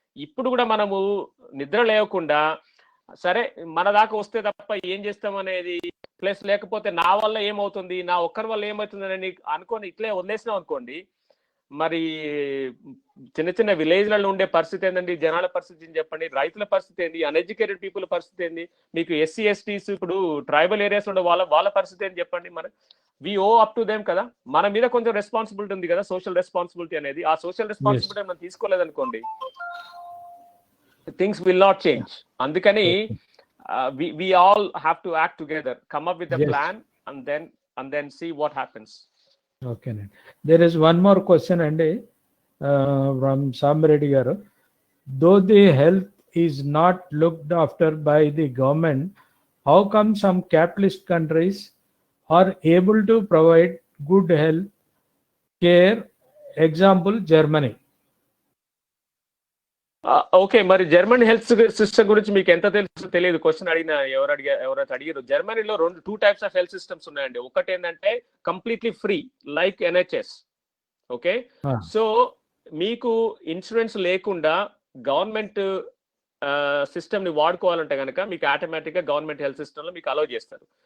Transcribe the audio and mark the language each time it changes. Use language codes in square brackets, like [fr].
[te] ఇప్పుడు కూడా మనము నిద్ర లేకుండా సరే మన దాకా వస్తే తప్ప ఏం చేస్తాం అనేది, ప్లస్ లేకపోతే నా వల్ల ఏమవుతుంది, నా ఒక్కరి వల్ల ఏమవుతుంది అని అనుకోని ఇట్లే వదిలేసినాం అనుకోండి, మరి చిన్న చిన్న విలేజ్లలో ఉండే పరిస్థితి ఏంటండి, జనాల పరిస్థితి చెప్పండి, రైతుల పరిస్థితి ఏంది, అన్ఎడ్యుకేటెడ్ పీపుల్ పరిస్థితి ఏంది, మీకు ఎస్సీ ఎస్టీస్ ఇప్పుడు ట్రైబల్ ఏరియాస్ ఉండే వాళ్ళ పరిస్థితి ఏంటి చెప్పండి. మరి [en] we owe up to them [te] కదా, మన మీద కొంచెం రెస్పాన్సిబిలిటీ ఉంది కదా, సోషల్ రెస్పాన్సిబిలిటీ అనేది. ఆ సోషల్ రెస్పాన్సిబిలిటీ మనం తీసుకోలేదనుకోండి, [en] Things will not change. [te] అందుకని [en] we all have to act together, come up with a plan and then see what happens. Okay, there is one more question andi from Samreddy garu. Though the health is not looked after by the government, how come some capitalist countries are able to provide good health care? Example, Germany. [te] Okay, మరి Germany health system గురించి మీకు ఎంత తెలుసు తెలియదు. Question ఎవరైతే అడిగారు, జర్మనీలో 2 types of health systems ఉన్నాయండి. ఒకటి ఏంటంటే completely free like NHS. Okay, so మీకు ఇన్సూరెన్స్ లేకుండా గవర్నమెంట్ సిస్టమ్ ని వాడుకోవాలంటే కనుక మీకు ఆటోమేటిక్ గా గవర్నమెంట్ హెల్త్ సిస్టమ్ లో మీకు అలౌ చేస్తారు.